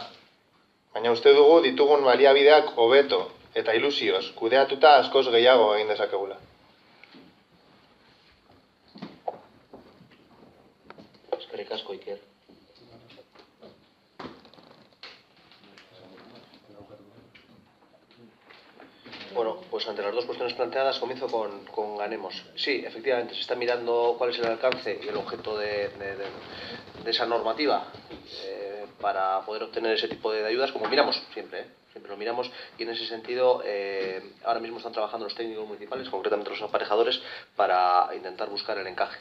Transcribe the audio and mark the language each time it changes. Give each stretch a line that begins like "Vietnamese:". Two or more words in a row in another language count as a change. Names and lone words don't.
Basque: Baina uste dugu ditugun baliabideak hobeto eta ilusioz kudeatuta askoz gehiago egin dezakegula. Eskerrik asko, Iker. Bueno,
Spanish: pues ante las dos cuestiones planteadas comienzo con Ganemos. Sí, efectivamente, se está mirando cuál es el alcance y el objeto de esa normativa. para poder obtener ese tipo de ayudas, como miramos siempre, siempre lo miramos, y en ese sentido ahora mismo están trabajando los técnicos municipales, concretamente los aparejadores, para intentar buscar el encaje.